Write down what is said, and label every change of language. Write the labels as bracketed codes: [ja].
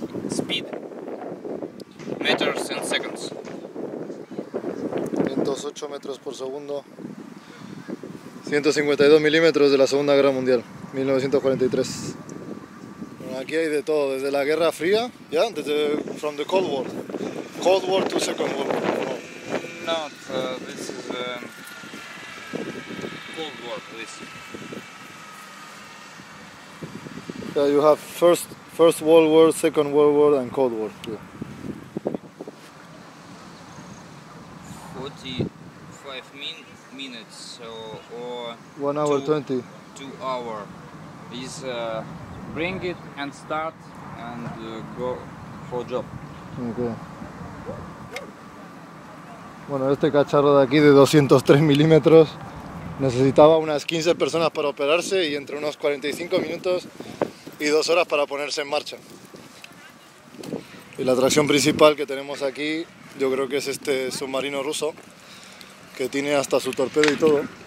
[en] Speed. Meters and seconds. [es] 108 metros por segundo. 152 milímetros de la Segunda Guerra Mundial, 1943. Bueno, aquí hay de todo, desde la Guerra Fría, ¿ya? [en] Desde from the Cold War. Cold War to Second World War. No, this is Cold War, please. Yeah, you have first World War, Second World War and Cold War. Yeah. 45 minutes or 1 hour 20. 2 hour is bring it and start and go for job. Okay. [es] Bueno, este cacharro de aquí de 203 milímetros necesitaba unas 15 personas para operarse y entre unos 45 minutos y 2 horas para ponerse en marcha. Y la atracción principal que tenemos aquí, yo creo que es este submarino ruso, que tiene hasta su torpedo y todo.